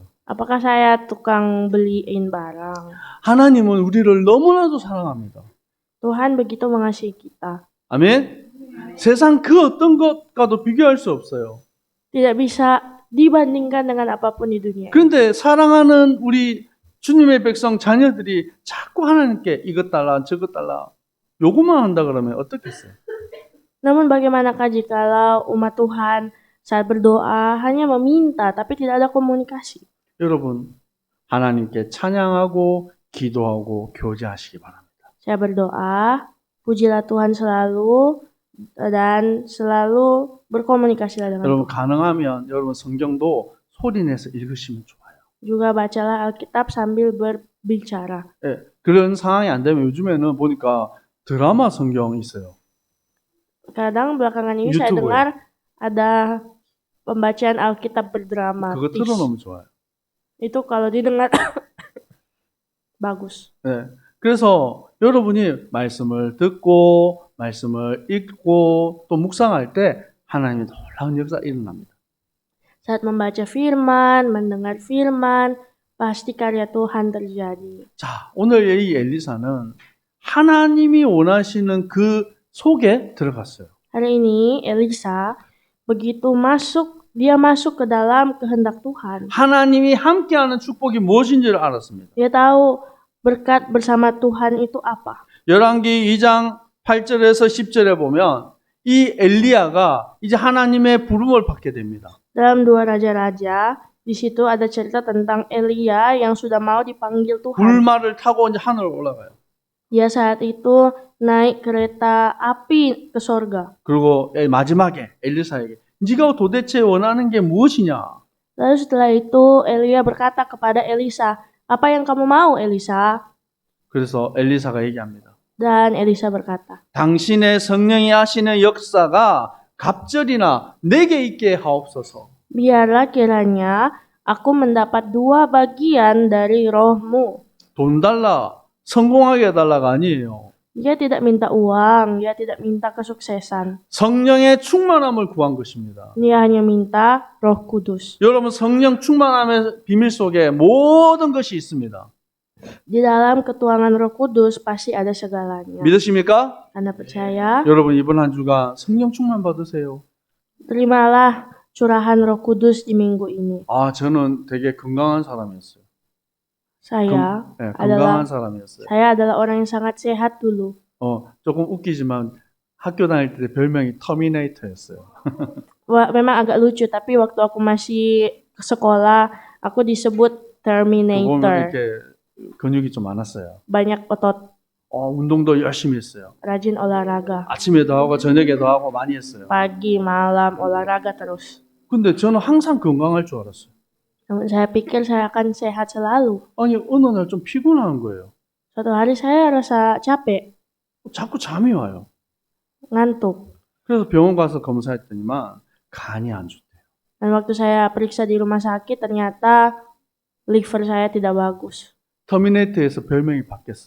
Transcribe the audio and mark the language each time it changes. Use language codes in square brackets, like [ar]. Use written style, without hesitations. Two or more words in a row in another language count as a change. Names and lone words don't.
[id] Apakah saya tukang beliin barang? [ko] 하나님은 우리를 너무나도 사랑합니다. [id] Tuhan begitu mengasihi kita. [ko] 아멘? 세상 그 어떤 것과도 비교할 수 없어요. [id] Tidak bisa dibandingkan dengan apapun di dunia. [ko] 그런데 사랑하는 우리 주님의 백성 자녀들이 자꾸 하나님께 이것 달라 저것 달라 요구만 한다 그러면 어떻겠어요? [id] Namun bagaimanakah jikalau umat Tuhan saat berdoa hanya meminta tapi tidak ada komunikasi? [ko] 여러분 하나님께 찬양하고 기도하고 교제하시기 바랍니다. [id] Saya berdoa, pujilah Tuhan selalu dan selalu berkomunikasilah dengan [ko] 여러분 [id] Tuhan. [ko] 가능하면 여러분 성경도 소리내서 읽으시면 좋아요. [id] Juga bacalah Alkitab sambil berbicara. [ko] 예, 그런 상황이 안 되면 요즘에는 보니까 드라마 성경이 있어요. [id] Kadang belakangan ini saya YouTuber. dengar ada pembacaan Alkitab berdrama. [ko] 그거 틀어놓으면 좋아요. [id] Itu kalau didengar bagus. [ko] 예, 그래서 여러분이 말씀을 듣고 말씀을 읽고 또 묵상할 때 하나님의 놀라운 역사 일어납니다. [id] Saat membaca firman, mendengar firman, pasti karya Tuhan terjadi. [ko] 자, 오늘 이 엘리사는 하나님이 원하시는 그 속에 들어갔어요. [id] Hari ini Elisa begitu dia masuk ke dalam kehendak Tuhan. [ko] 하나님이 함께하는 축복이 무엇인지를 알았습니다. [id] Dia tahu berkat bersama Tuhan itu apa. [ko] 열왕기 2장 8절에서 10절에 보면 이 엘리야가 이제 하나님의 부름을 받게 됩니다. [id] Dalam 2 Raja-Raja, di situ ada cerita tentang Elia yang sudah mau dipanggil Tuhan. [ko] 불말을 타고 이제 하늘로 올라가요. [id] Dia saat itu naik kereta api ke sorga. [ko] 그리고 마지막에 엘리사에게 네가 도대체 원하는 게 무엇이냐? [id] Lalu setelah itu Elia berkata kepada Elisa, apa yang kamu mau Elisa? [ko] 그래서 엘리사가 얘기합니다. [id] Dan Elisa berkata, [ko] 당신의 성령이 하시는 역사가 갑절이나 내게 있게 하옵소서. [id] biarlah kiranya aku mendapat 2 bagian dari rohmu. [ko] 돈 달라, 성공하게 해달라가 아니에요. [id] Dia tidak minta uang, dia tidak minta kesuksesan. [ko] 성령의 충만함을 구한 것입니다. [id] Dia hanya minta Roh Kudus. [ko] 여러분 성령 충만함의 비밀 속에 모든 것이 있습니다. [id] Di dalam ketuhanan Roh Kudus pasti ada segalanya. [ko] 믿으십니까? [id] Anda percaya? [ko] 여러분 이번 한 주간 성령 충만 받으세요. [id] Terimalah curahan Roh Kudus di minggu ini. [ko] 저는 되게 건강한 사람이었어요. [id] Saya [ko] 건강한 사람이었어요. [id] adalah orang yang sangat sehat dulu. [ko] 조금 웃기지만 학교 다닐 때 별명이 터미네이터였어요. [id] Memang agak lucu, tapi waktu aku masih ke sekolah, aku disebut [ko] 보면 [id] Terminator. [ko] 이렇게 근육이 좀 많았어요. [id] Banyak otot, [ko] 운동도 열심히 했어요. [id] rajin olahraga. [ko] 아침에도 하고 저녁에도 하고 많이 했어요. [id] Pagi, malam, olahraga terus. [ko] 근데 저는 항상 건강할 줄 알았어요. [id] Namun saya pikir saya akan sehat selalu. [ko] 아니 어느 날 좀 피곤한 거예요. [id] Suatu hari saya rasa capek, [ko] 자꾸 잠이 와요. [id] ngantuk. [ko] 그래서 병원 가서 검사했더니만 간이 안 좋대요. [id] Dan waktu saya periksa di rumah sakit, ternyata liver saya tidak bagus. [ko] 터미네이터에서 별명이 바뀌었어요.